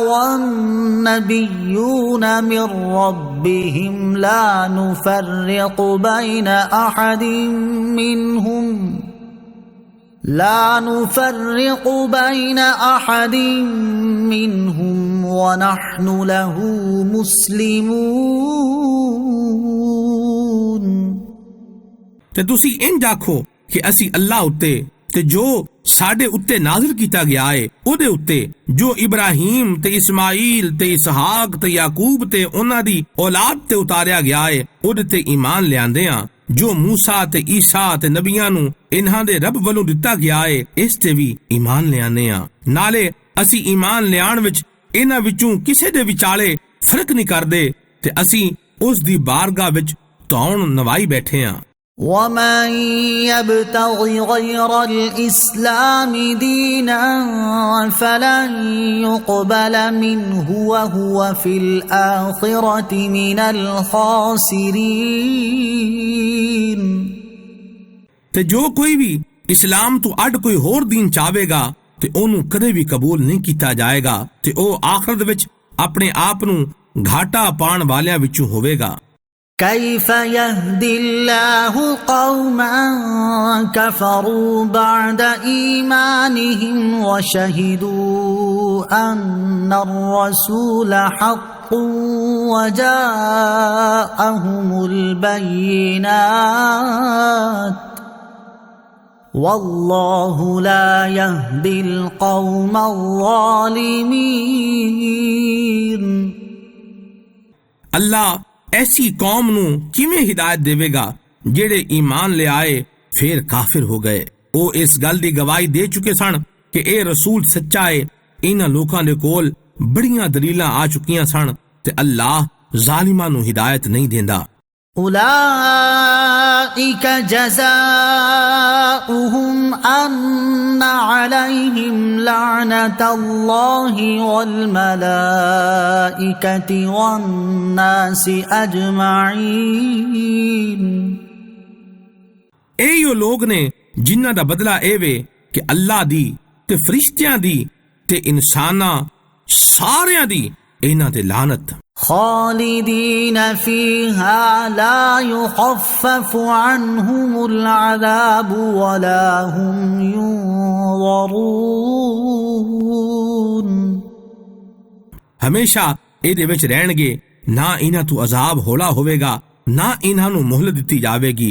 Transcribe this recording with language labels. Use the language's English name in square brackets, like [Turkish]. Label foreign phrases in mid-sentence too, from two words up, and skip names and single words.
[Arabic] والنبيون من ربهم لا نفرق بين أحد منهم ونحن له مسلمون। [Punjabi] ਤੇ ਤੁਸੀਂ ਇੰਜ ਆਖੋ ਕਿ ਅਸੀਂ ਅੱਲਾਹ ਉੱਤੇ ਤੇ ਜੋ ਸਾਡੇ ਉੱਤੇ ਨਾਜ਼ਿਲ ਕੀਤਾ ਗਿਆ ਏ ਉਹਦੇ ਉੱਤੇ, ਜੋ ਇਬਰਾਹੀਮ ਤੇ ਇਸਮਾਈਲ ਤੇ ਇਸਹਾਕ ਤੇ ਯਾਕੂਬ ਤੇ ਉਹਨਾਂ ਦੀ ਔਲਾਦ ਤੇ ਉਤਾਰਿਆ ਗਿਆ ਏ ਉਹਦੇ ਤੇ ਈਮਾਨ ਲਿਆਂਦੇ ਆ। ਜੋ ਮੂਸਾ ਤੇ ਈਸਾ ਤੇ ਨਬੀਆਂ ਨੂੰ ਇਹਨਾਂ ਦੇ ਰੱਬ ਵੱਲੋਂ ਦਿੱਤਾ ਗਿਆ ਏ ਇਸ ਤੇ ਵੀ ਈਮਾਨ ਲਿਆਂਦੇ ਆ। ਨਾਲੇ ਅਸੀਂ ਈਮਾਨ ਲਿਆਉਣ ਵਿੱਚ ਇਹਨਾਂ ਵਿੱਚੋਂ ਕਿਸੇ ਦੇ ਵਿਚਾਲੇ ਫਰਕ ਨਹੀਂ ਕਰਦੇ ਤੇ ਅਸੀਂ ਉਸ ਦੀ ਬਾਰਗਾਹ ਵਿੱਚ ਧੌਣ ਨਵਾਈ ਬੈਠੇ ਆ। [Arabic] ومن يبتغ غير الإسلام دينا فلن يقبل منه وهو في الآخرة من الخاسرين। [Punjabi] ਤੇ ਜੋ ਕੋਈ ਵੀ ਇਸਲਾਮ ਤੋਂ ਅੱਡ ਕੋਈ ਹੋਰ ਦੀਨ ਚਾਹੇਗਾ ਤੇ ਉਹਨੂੰ ਕਦੇ ਵੀ ਕਬੂਲ ਨਹੀਂ ਕੀਤਾ ਜਾਏਗਾ ਤੇ ਉਹ ਆਖਰਤ ਵਿੱਚ ਆਪਣੇ ਆਪ ਨੂੰ ਘਾਟਾ ਪਾਉਣ ਵਾਲਿਆਂ ਵਿੱਚੋਂ ਹੋਵੇਗਾ। [Arabic] كيف يهدي الله قوما كفروا بعد إيمانهم وشهدوا أن الرسول حق وجاءهم البينات والله لا يهدي القوم الظالمين। [Punjabi] ਅੱਲਾਹ ਐਸੀ ਕੌਮ ਨੂੰ ਕਿਵੇਂ ਹਿਦਾਇਤ ਦੇਵੇਗਾ ਜਿਹੜੇ ਈਮਾਨ ਲਿਆਏ ਫਿਰ ਕਾਫਿਰ ਹੋ ਗਏ। ਉਹ ਇਸ ਗੱਲ ਦੀ ਗਵਾਹੀ ਦੇ ਚੁੱਕੇ ਸਨ ਕਿ ਇਹ ਰਸੂਲ ਸੱਚਾ ਏ। ਇਹਨਾਂ ਲੋਕਾਂ ਦੇ ਕੋਲ ਬੜੀਆਂ ਦਲੀਲਾਂ ਆ ਚੁੱਕੀਆਂ ਸਨ ਤੇ ਅੱਲਾਹ ਜ਼ਾਲਿਮਾਂ ਨੂੰ ਹਿਦਾਇਤ ਨਹੀਂ ਦਿੰਦਾ। [Arabic] أولئك جزاؤهم أن عليهم لعنة الله والملائكة والناس أجمعين। [Punjabi] ਇਹ ਉਹ ਲੋਕ ਨੇ ਜਿਨ੍ਹਾਂ ਦਾ ਬਦਲਾ ਇਹ ਵੇ ਕਿ ਅੱਲਾਹ ਦੀ ਤੇ ਫਰਿਸ਼ਤਿਆਂ ਦੀ ਤੇ ਇਨਸਾਨਾਂ ਸਾਰਿਆਂ ਦੀ ਇਹਨਾਂ ਤੇ ਲਾਨਤ। [Arabic] خالدين فيها لا يخفف عنهم العذاب ولا هم ينظرون। [Punjabi] ਹਮੇਸ਼ਾ ਇਹਦੇ ਵਿੱਚ ਰਹਿਣਗੇ, ਨਾ ਇਹਨਾਂ ਤੋਂ ਅਜ਼ਾਬ ਹੌਲਾ ਹੋਵੇਗਾ ਨਾ ਇਹਨਾਂ ਨੂੰ ਮੁਹਲਤ ਦਿੱਤੀ ਜਾਵੇਗੀ।